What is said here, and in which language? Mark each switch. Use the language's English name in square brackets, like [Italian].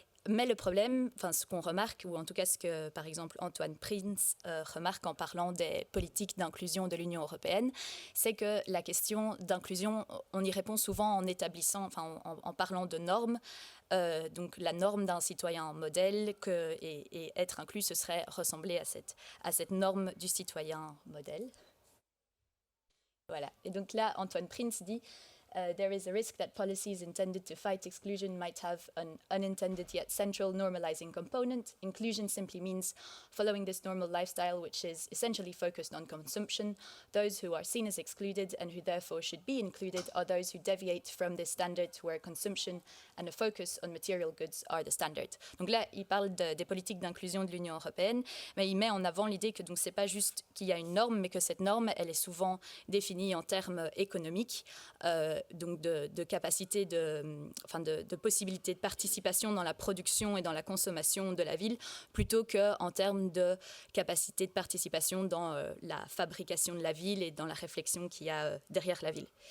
[French] Mais le problème, ce qu'on remarque, ou en tout cas ce que, par exemple, Antoine Prince remarque en parlant des politiques d'inclusion de l'Union européenne, c'est que la question d'inclusion, on y répond souvent en établissant, en parlant de normes. Donc la norme d'un citoyen modèle et être inclus, ce serait ressembler à cette norme du citoyen modèle. Voilà. Et donc là, Antoine Prince dit... [English] there is a risk that policies intended to fight exclusion might have an unintended yet central normalizing component. Inclusion simply means following this normal lifestyle, which is essentially focused on consumption. Those who are seen as excluded and who therefore should be included are those who deviate from this standard, where consumption and a focus on material goods are the standard. [French] Donc là, il parle des politiques d'inclusion de l'Union européenne, mais il met en avant l'idée que donc c'est pas juste qu'il y a une norme, mais que cette norme, elle est souvent définie en termes économiques. Donc de capacité, de possibilité de participation dans la production et dans la consommation de la ville, plutôt qu'en termes de capacité de participation dans la fabrication de la ville et dans la réflexion qu'il y a derrière la ville.